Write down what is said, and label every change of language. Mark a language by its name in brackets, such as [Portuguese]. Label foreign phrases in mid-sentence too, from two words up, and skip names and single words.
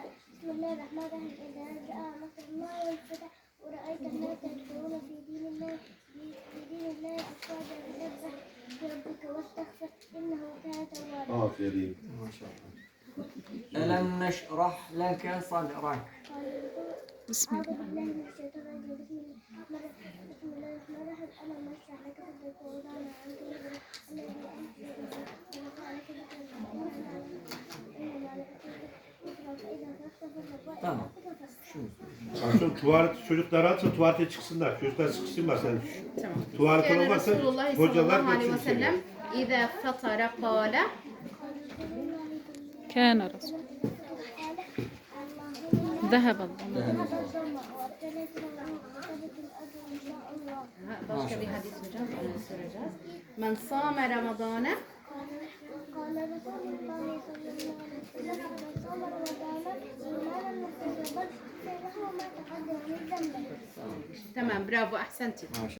[Arabic] بسم الله الرحمن الرحيم إذا جاء نصر الله والفتح ورأيت الناس يدخلون في دين الله أفواجا فسبح بربك واستغفر إنه كان توابا. [Turkish] Aferin. Maşallah. [Arabic] ألم نشرح لك صدرك. بسم الله من الشيطان الرجيم بسم الله الرحمن الرحيم ألم نشرح لك صدرك ووضعنا عنك وزرك الذي أنقض ظهرك [Turkish] Tamam. Akşam tuvalet çocuklar atsa tuvalete çıksınlar. Çocuklar sıkışsınlar sen. Tamam. Tuvalet [Arabic] كان [Turkish] olmazsa [Arabic] رسول الله صلى [Turkish] hocalar [Arabic] الله عليه [Turkish] götürür seni. [Arabic] وسلم إذا فطر قال كان رسول ذهب الظمأ [Turkish] başka bir hadis hocam onu soracağız. [Arabic] من صام رمضان قال رسول الله صلى الله عليه وسلم من صام رمضان إيمانا واحتسابا غفر له ما تقدم من ذنبه. [Turkish] tamam bravo ahsenti.